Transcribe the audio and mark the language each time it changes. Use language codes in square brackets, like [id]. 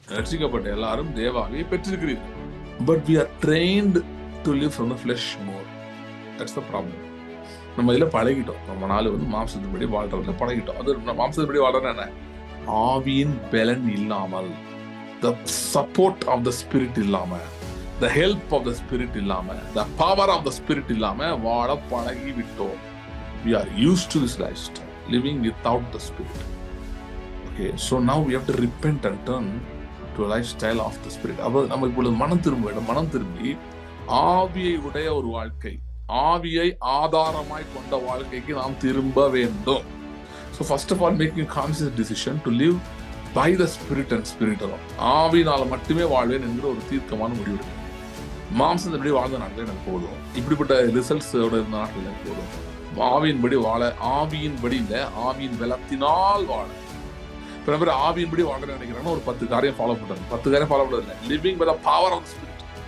[ta] ரட்சிக்கப்பட்ட எல்லாரும் தேவாவியை பெற்றிருக்கிறீர்கள். [en] But we are trained to live from the flesh more. That's the problem. [ta] நம்ம இதுல பழகிட்டோம். நம்ம நாள் மாம்சத்தின்படி வாழ்றதுல பழகிட்டோம். அது மாம்சத்தின்படி வாழ்றது என்ன? ஆவியின் பலன் இல்லாமல், [en] the support of the spirit [ta] இல்லாம, [en] the help of the spirit இல்லாம, the power of the spirit [ta] இல்லாம வாழ பழகி விட்டோம். [en] We are used to this lifestyle, living without the spirit. Okay, so now we have to repent and turn to a lifestyle of the spirit. [ta] அப்ப நம்ம இப்பொழுது மனம் திரும்பி ஆவியை உடைய ஒரு வாழ்க்கை, ஆவியை ஆதாரமாய் கொண்ட வாழ்க்கைக்கு நாம் திரும்ப வேண்டும். [en] So first of all, making a conscious decision to live by the spirit and spirit alone. [ta] ஆவியினால மட்டுமே வாழ்வேன் என்கிற ஒரு தீர்க்கமான முடிவு. மாம்சத்தின்படி வாழ்ந்த நாட்கள் எனக்கு போதும், இப்படிப்பட்ட ரிசல்ட்ஸோட இருந்த நாட்கள் எனக்கு போதும். ஆவியின்படி வாழ, ஆவியின்படி இல்ல, ஆவியின் பலத்தினால் வாழ. சில பேர் ஆவியின்படி வாழ நினைக்கிறாங்கன்னா ஒரு 10 காரியம் ஃபாலோ பண்றாங்க. 10 காரியம் ஃபாலோ பண்றது [en] Living by the power of the spirit.